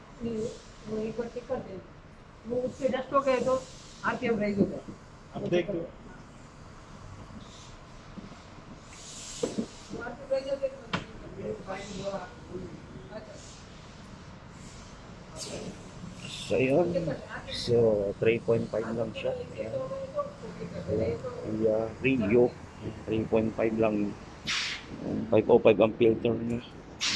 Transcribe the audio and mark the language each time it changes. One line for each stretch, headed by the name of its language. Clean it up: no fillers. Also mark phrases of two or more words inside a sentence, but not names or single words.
Hindi: वो एक बार चेक कर दे वो उससे डस्ट हो गए तो
English: RPM rise
Hindi: होगा अब देख दो।
English: RPM rise होगा
Filipino: So, yun. So, 3.5 lang siya. Ayan. Rio, 3.5 lang. 505 ang filter niya.